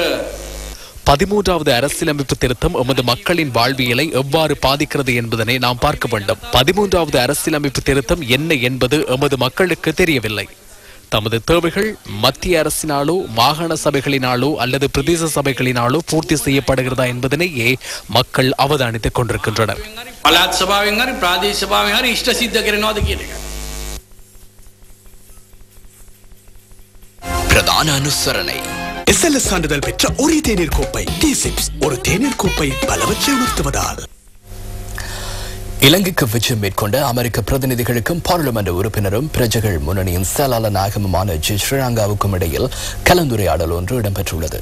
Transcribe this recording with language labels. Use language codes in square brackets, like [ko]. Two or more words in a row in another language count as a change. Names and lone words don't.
[ta] 13வது அரசியலமைப்பு திருத்தம் எமது மக்களின் வாழ்வியலை எவ்வாறு பாதிக்கிறது என்பதனை நாம் பார்க்க வேண்டும். 13வது அரசியலமைப்பு திருத்தம் என்ன என்பது எமது மக்களுக்கு தெரியவில்லை. தமது தேவைகள் மத்திய அரசினாலோ மாகாண சபைகளினாலோ அல்லது பிரதேச சபைகளினாலோ பூர்த்தி செய்யப்படுகிறதா என்பதனையே மக்கள் அவதானித்துக் கொண்டிருக்கின்றனர். [si] පළාත් සභාවෙන් හරි ප්‍රාදේශ සභාවෙන් හරි ඉෂ්ට සිද්ධ කරනවාද කියන එක. [ta] பிரதான அனுசரணை. எஸ்எல்எஸ் சான்றிதழ் பெற்ற ஒரே தேநீர் கோப்பை டீசிப்ஸ். ஒரு தேநீர் கோப்பை பலவற்றை உணர்த்துவதால். இலங்கைக்கு விஜயம் மேற்கொண்ட அமெரிக்க பிரதிநிதிகளுக்கும் பாராளுமன்ற உறுப்பினரும் பிரஜைகள் முன்னணியின் செயலாளர் நாயகமுமான ஜி ஸ்ரீலங்காவுக்கும் இடையில் கலந்துரையாடல் ஒன்று இடம்பெற்றுள்ளது.